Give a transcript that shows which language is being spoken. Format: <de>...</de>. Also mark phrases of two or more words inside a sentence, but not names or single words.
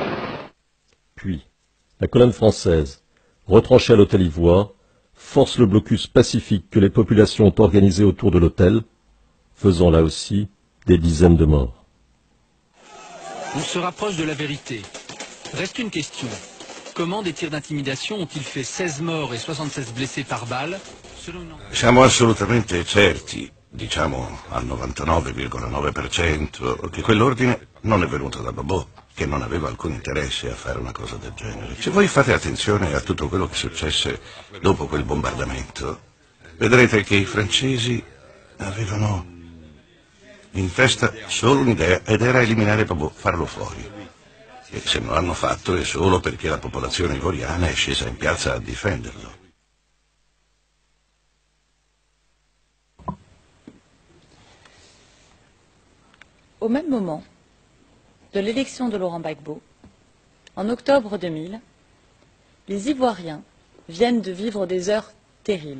<fr>Puis, la colonne française, retranchée à l'hôtel Ivoire, force le blocus pacifique que les populations ont organisé autour de l'hôtel, faisant là aussi des dizaines de morts. On se rapproche de la vérité. Reste une question. Comment des tirs d'intimidation ont-ils fait 16 morts et 76 blessés par balle?</fr> <it>Siamo assolutamente certi, diciamo al 99,9%, che quell'ordine non è venuto da Babò, che non aveva alcun interesse a fare una cosa del genere. Se voi fate attenzione a tutto quello che successe dopo quel bombardamento, vedrete che i francesi avevano in testa solo un'idea, ed era eliminare Babò, farlo fuori. E se non l'hanno fatto è solo perché la popolazione ivoriana è scesa in piazza a difenderlo.</it> <fr>Au même moment de l'élection de Laurent Gbagbo, en octobre 2000, les Ivoiriens viennent de vivre des heures terribles.</fr>